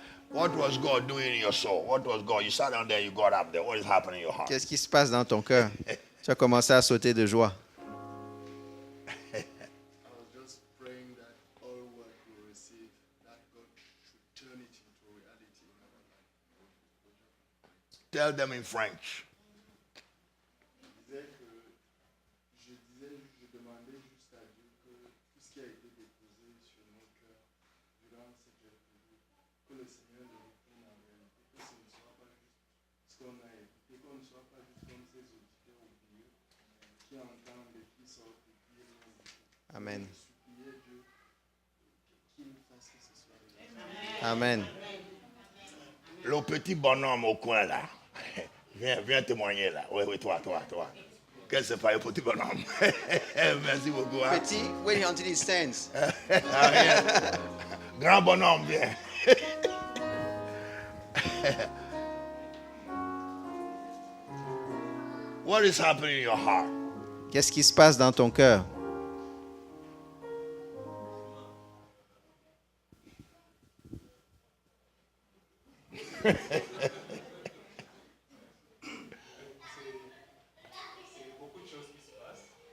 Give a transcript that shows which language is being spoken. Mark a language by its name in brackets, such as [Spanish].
[English] What was God doing in your soul? What was God? You sat down there, you got up there. What is happening in your heart? [French] Qu'est-ce qui se passe dans ton cœur? Tu as commencé à sauter de joie. [English] I was just praying that all what we receive, that God should turn it into reality in our life. Tell them in French. [French] Je demandais juste à Dieu que tout ce qui a été déposé sur nos cœurs durant cette période, que le Seigneur le retourne en réalité, que ce ne soit pas juste ce qu'on a écouté, qu'on ne soit pas juste comme ces auditeurs oubliés qui entendent et qui sortent et qui Amen. supplier Dieu Amen. Le petit bonhomme au coin là. Viens témoigner là. Oui, toi. Qu'est-ce que c'est pas le petit bonhomme? Merci beaucoup. Hein? [English] Petit, wait until he stands. [French] Ah, viens. Grand bonhomme, viens. [English] What is happening in your heart? [French] Qu'est-ce qui se passe dans ton cœur? C'est beaucoup de choses qui se passent.